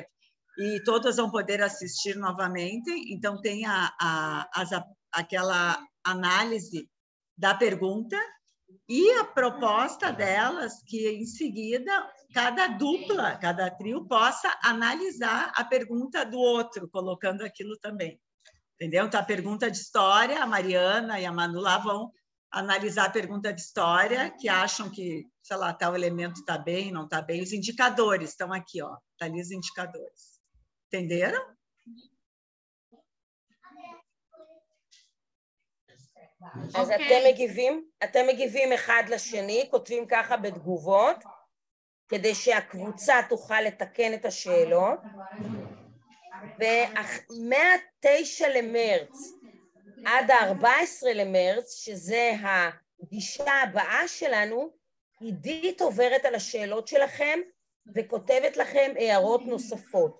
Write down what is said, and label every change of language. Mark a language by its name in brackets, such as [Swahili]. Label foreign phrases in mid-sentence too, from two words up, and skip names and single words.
[Portuguese] E todos vão poder assistir novamente, então tem aquela análise da pergunta e a proposta delas, que em seguida cada trio possa analisar a pergunta do outro, colocando aquilo também. Entendeu? Então, a pergunta de história, a Mariana e a Manu lá vão analisar a pergunta de história, que acham que, sei lá, tal elemento está bem, não está bem. Os indicadores estão aqui, ó. Está ali os indicadores. Entenderam? [Hebrew] אז אתם מגיבים אחד לשני, כותבים ככה בתגובות, כדי שהקבוצה תוכל לתקן את השאלות, ומה-9 למרץ עד ה-14 למרץ, שזה הפגישה הבאה שלנו, עידית עוברת על השאלות שלכם, וכותבת לכם הערות נוספות.